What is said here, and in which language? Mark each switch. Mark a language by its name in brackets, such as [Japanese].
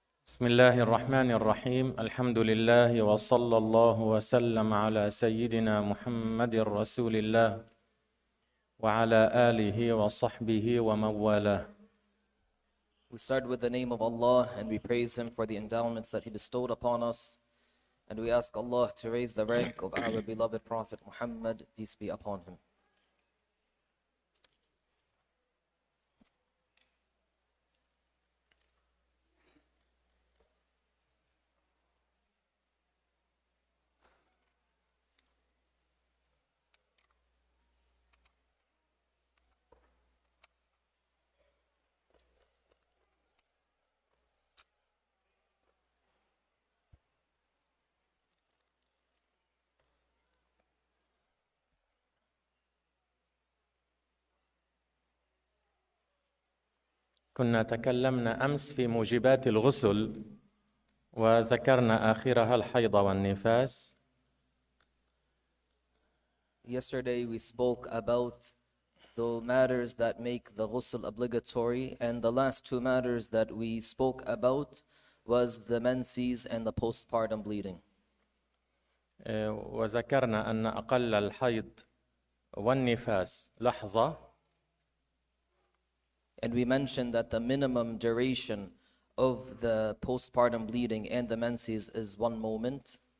[Arabic] بسم الله الرحمن الرحيم الحمد لله وصلى الله وسلم على سيدنا محمد رسول الله وعلى آله وصحبه ومن والاه. [English] We start with the name of Allah and we praise Him for the endowments that He bestowed upon us. And we ask Allah to raise the rank of our beloved Prophet Muhammad, peace be upon him. [Arabic] كنا تكلمنا أمس في موجبات الغسل وذكرنا آخرها الحيض والنفاس. [English] Yesterday we spoke about the matters that make the ghusl obligatory, and the last two matters that we spoke about was the menses and the postpartum bleeding. [Arabic] وذكرنا أن أقل الحيض والنفاس لحظة. [English] And we mentioned that the minimum duration of the postpartum bleeding and the menses is 1 moment.